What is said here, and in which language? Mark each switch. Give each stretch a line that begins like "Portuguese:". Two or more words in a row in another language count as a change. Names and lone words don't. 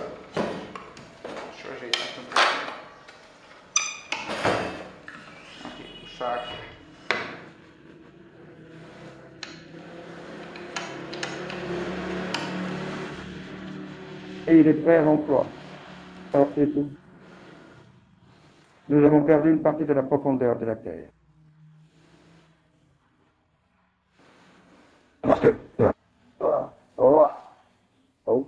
Portuguese: Deixa eu ajeitar aqui um pouquinho. Aqui, puxar aqui.
French: Et il est prêt à l'emploi. Alors c'est tout. Nous avons perdu une partie de la profondeur de la Terre. Oh.